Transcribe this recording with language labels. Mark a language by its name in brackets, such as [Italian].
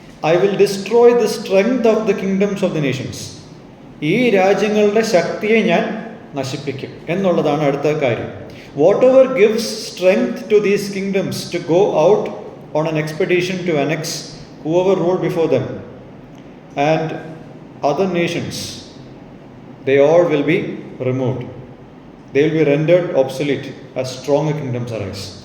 [English] I will destroy the strength of the kingdoms of the nations. [Malayalam] ഈ രാജ്യങ്ങളുടെ ശക്തിയെ ഞാൻ നശിപ്പിക്കും എന്നുള്ളതാണ് അടുത്ത കാര്യം. [English] Whatever gives strength to these kingdoms to go out on an expedition to annex whoever ruled before them and other nations, they all will be removed. They will be rendered obsolete as stronger kingdoms arise.